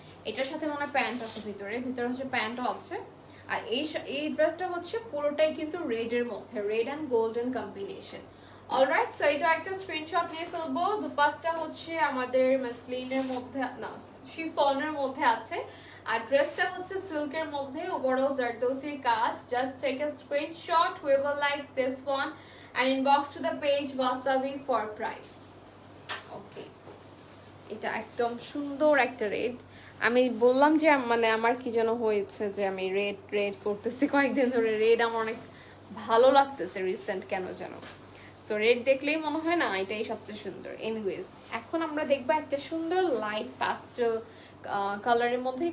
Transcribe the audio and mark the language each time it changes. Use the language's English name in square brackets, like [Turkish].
[Bangla] এটার সাথে মনে হয় প্যান্ট আছে, ভিতরে হচ্ছে প্যান্টও আছে। আর এই ড্রেসটা হচ্ছে পুরোটাই কিন্তু রেডের মধ্যে, red and golden combination. Alright, so এটা একটা স্ক্রিনশট নিয়ে ফেলবো। দুপাট্টা হচ্ছে আমাদের মাসলিনের মধ্যে, না শিফনের মধ্যে আছে। আর ড্রেসটা হচ্ছে সিল্কের মধ্যে, ওভারঅল জারদৌসির কাজ। [English] Just take a screenshot, whoever likes this one and inbox to the page wasabi for price. [Bangla] ওকে, এটা একদম সুন্দর একটা রেড। আমি বললাম যে মানে আমার কি যেন হয়েছে যে আমি রেড করতেছি কয়েকদিন ধরে, রেড আমার অনেক ভালো লাগতেছে রিসেন্ট কেন যেন। সো রেড দেখলেই মনে হয় না এটাই সবচেয়ে সুন্দর। এনিওয়েজ, এখন আমরা দেখবো একটা সুন্দর লাইট প্যাস্টেল কালারের মধ্যে।